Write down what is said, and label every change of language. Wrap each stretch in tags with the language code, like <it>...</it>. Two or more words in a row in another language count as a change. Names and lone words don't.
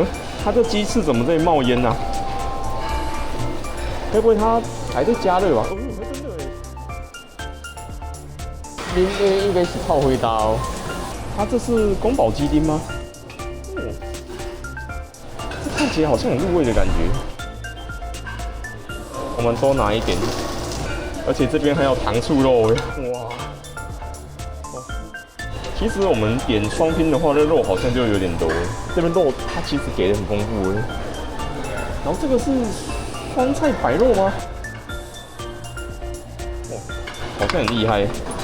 <zh>它這雞翅怎麼在冒煙啊？會不會它還在加熱吧？真的哎！應該是炮灰搭哦。它這是宮保雞丁嗎？這看起來好像很入味的感覺。我們多拿一點，而且這邊還有糖醋肉哎！哇！其實我們點雙拼的話，這肉好像就有點多。這邊肉它其實給的很豐富哎。然後這個是酸菜白肉嗎？好像很厲害。</zh>